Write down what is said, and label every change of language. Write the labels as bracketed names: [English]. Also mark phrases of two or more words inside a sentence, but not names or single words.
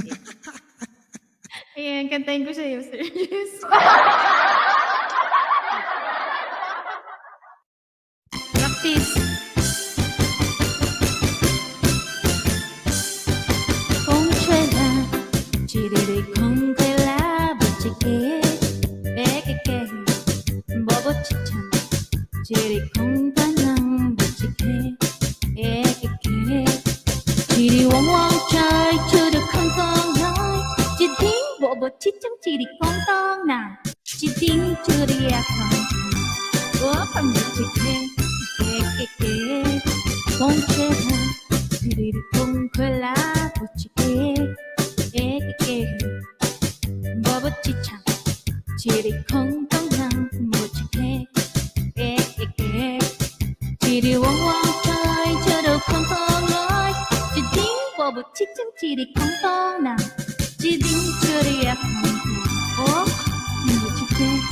[Filipino] Ayan, kantahin ko sa'yo, Sir Jess. [English] Practice. Kung tswela, chiriri kung kaila, buchike, ekeke, bobo chichan, chiri kung tanang, buchike, ekeke, chiri wong wong chai, churu kong kong yai, chiding bobo chichan, chiri kong tong na, chiding churi akong, wong buchike, ekeke, kung tswela, chiriri kung kaila, buchike, ekeke, bobo chichan, chiri kong tong na, buchike, ekeke, chiri wong wong chai, churu kong kong yai, chiding bobo chichan, chiri kong tong na, chiding churi akong, oh, buchike,